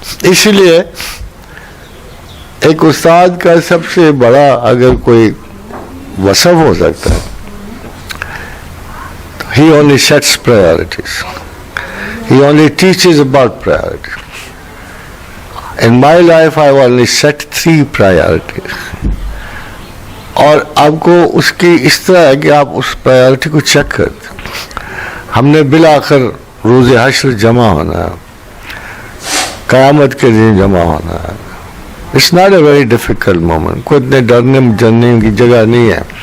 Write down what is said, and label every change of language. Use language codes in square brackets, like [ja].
[ur] اس لیے ایک استاد کا سب سے بڑا اگر کوئی وصف ہو سکتا ہے، [en] he only sets priorities, he only teaches about priorities. In my life I only set 3 priorities. [ur] اور آپ کو اس کی اس طرح ہے کہ آپ اس پرائیورٹی کو چیک کرتے. ہم نے بالآخر روز حشر جمع ہونا ہے، قیامت کے دن جمع ہونا ہے. [en] it's not a very difficult moment, [ur] کوئی اتنے ڈرنے جرنے کی جگہ نہیں ہے.